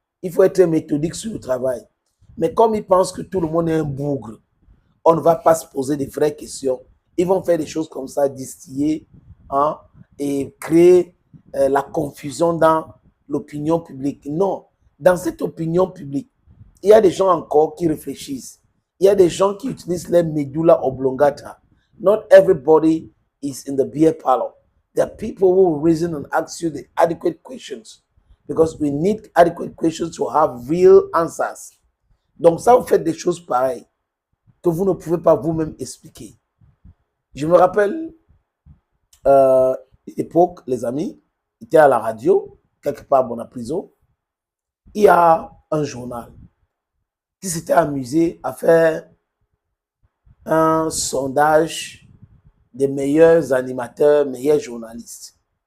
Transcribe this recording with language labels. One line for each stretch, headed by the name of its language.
French: Il faut être méthodique sur le travail. Mais comme ils pensent que tout le monde est un bougre, on ne va pas se poser des vraies questions. Ils vont faire des choses comme ça, distiller, hein, et créer la confusion dans l'opinion publique. Non, dans cette opinion publique, il y a des gens encore qui réfléchissent. Il y a des gens qui utilisent les medulla oblongata.
English: Not everybody is in the beer parlor. There are people who will reason and ask you the adequate questions because we need adequate questions to have real answers.
French: Donc ça, vous faites des choses pareilles que vous ne pouvez pas vous-même expliquer. Je me rappelle, l'époque, les amis, était à la radio, quelque part dans la prison. Il y a un journal qui s'était amusé à faire un sondage des meilleurs animateurs, meilleurs journalistes.